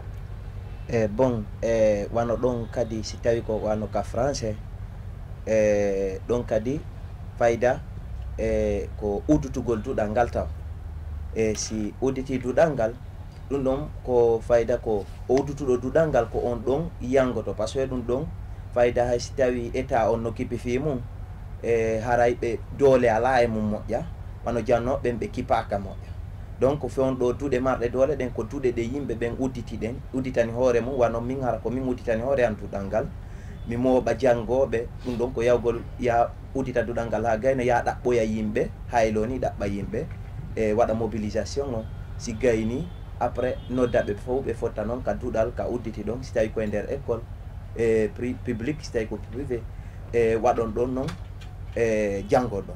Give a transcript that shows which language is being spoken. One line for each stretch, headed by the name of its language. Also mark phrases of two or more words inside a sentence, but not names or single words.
Fula: bon wano ɗon kadi si tawi ko wano ka français ɗon kadi fayda ko uddutugol duɗal ngal taw si udditi duɗal ngal ɗum ɗon ko fayda ko o uddutuɗo duɗal ngal ko on ɗon yangoto
French: par ce que
Fula: ɗum ɗon fayda hay si tawi état on no kippi fi mum haray ɓe doole ala e mum moƴƴa wano janno ɓen ɓe kipaka moƴƴa donc fewn ɗo duuɗe marɗe doole ɗen ko duuɗe ɗe yimɓe ɓen udditani hoore mum wano min hara ko min udditani hoore an duɗal ngal mi mooɓa janggoɓe ɗum ɗon ko yawgol ya uddita duɗal ngal ha gayno ya ɗaɓɓoya yimɓe haylo ni ɗaɓɓa yimɓe e waɗa mobilisation o si gayni après noddaɓe fof ɓe fotta noon ka duɗal ka udditi ɗon si tawi koye nder école e public si tawi ko privé e waɗon ɗon noon e janngol ɗon